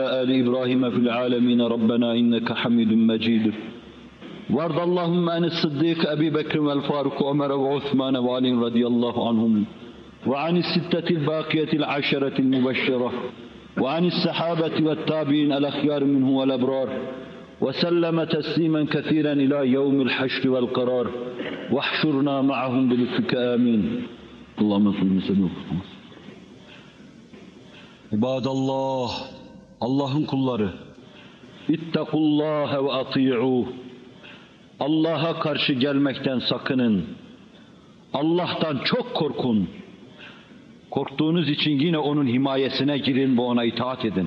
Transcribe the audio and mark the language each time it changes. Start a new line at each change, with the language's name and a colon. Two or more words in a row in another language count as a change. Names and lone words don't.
Arabic: آل إبراهيم في العالمين ربنا إنك حميد مجيد وارض اللهم عن الصديق أبي بكر والفاروق وعمر وعثمان وعلي رضي الله عنهم وعن الستة الباقية العشرة المبشرة وعن الصحابة والتابعين الأخيار منهم والأبرار وسلم تسليما كثيرا إلى يوم الحشر والقرار واحشرنا معهم بلطفك آمين اللهم صل وسلم.
Turkish: İbadallah, Allah'ın kulları,
Arabic: اتقوا الله وأطيعوه.
Turkish: Allah'a karşı gelmekten sakının. Allah'tan çok korkun. Korktuğunuz için yine onun himayesine girin ve ona itaat edin.